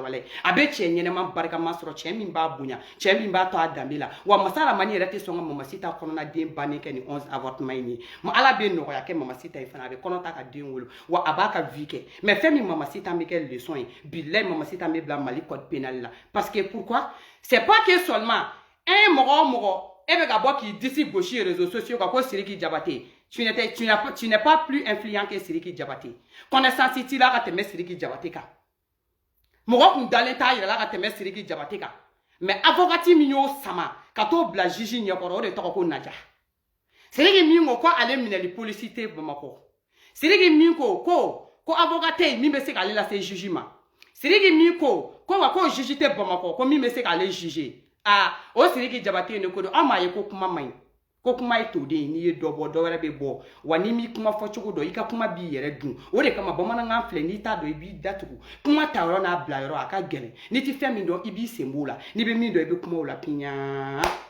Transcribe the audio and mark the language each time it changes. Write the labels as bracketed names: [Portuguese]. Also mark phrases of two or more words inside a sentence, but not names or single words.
[Bambara] walayi a bɛ cɛ ɲɛnɛma barikama sɔrɔ cɛ min b'a bonya cɛ min b'a to a danbe la wa Masa Rahamani yɛrɛ tɛ sɔn ka Mamacita kɔnɔna den bannen kɛ ni 11 avortement in ye Ala bɛ nɔgɔya kɛ Mamacita ye fana a bɛ kɔnɔ ta ka den wolo wa a b'a ka vie kɛ mais fɛn min Mamacita bɛ kɛ leçon ye bilayi Mamacita bɛ bila Mali [French] code pénal [Bambara] la [French] parce que pourquoi c'est pas que seulement un [Bambara] mɔgɔ o mɔgɔ e bɛ ka bɔ k'i disi gosi [French] réseaux sociaux [Bambara] kan ko Sidiki Jabate [French] tu n'es pas plus influent que [Bambara] Sidiki Jabate connaissance t'i la ka tɛmɛ Sidiki Jabate kan mɔgɔ kun dalen t'a yɛrɛ la ka tɛmɛ Sidiki Jabate kan mais avocati min y'o sama ka t'o bila juge ɲɛkɔrɔ o de tɔgɔ ko Naja Sidiki min ko ko ale minɛli polisi tɛ Bamakɔ Sidiki min ko avocate min bɛ se k'ale lase juge ma Sidiki min ko wa ko juge tɛ Bamakɔ ko min bɛ se k'ale juger o Sidiki Jabate ne ko don an m'a ye ko kuma man ɲi ko kuma ye toden n'i ye dɔ bɔ dɔ wɛrɛ bɛ bɔ wa n'i m'i kuma fɔ cogo dɔn i ka kuma b'i yɛrɛ dun o de kama bamanankan filɛ n'i t'a dɔn i b'i datugu kuma ta yɔrɔ n'a bila yɔrɔ a ka gɛlɛn n'i ti fɛn min dɔn i b'i sen b'o la n'i bɛ min dɔn i bɛ kuma o la piɲaa